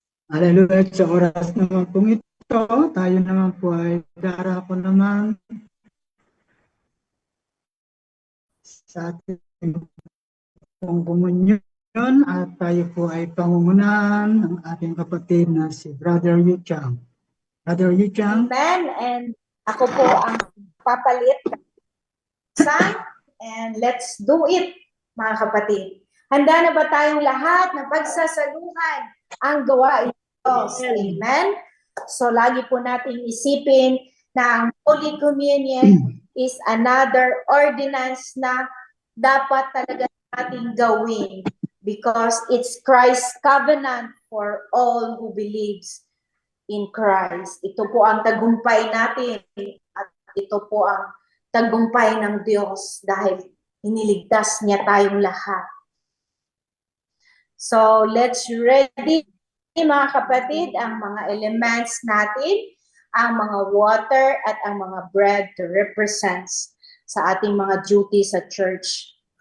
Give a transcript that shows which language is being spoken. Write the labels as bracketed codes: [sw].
[tl] Hallelujah. Sa oras naman pong ito, tayo naman po ay darako naman sa ating pong komunyon at tayo po ay pangungunahan ng ating kapatid na si Brother Yu Chang. Brother Yu Chang. Amen. And ako po ang papalit. [en] And let's do it, mga kapatid. [tl] Handa na ba tayong lahat na pagsasaluhan ang gawain ng Diyos? Amen. So lagi po nating isipin na ang [en] Holy Communion is another ordinance [tl] na dapat talaga nating gawin [en] because it's Christ's covenant for all who believes in Christ. [tl] Ito po ang tagumpay natin at ito po ang tagumpay ng Diyos dahil iniligtas niya tayong lahat. [en] So let's ready, [tl] mga kapatid, ang mga elements natin, ang mga water at ang mga bread [en] to represent [tl] sa ating mga duty sa church.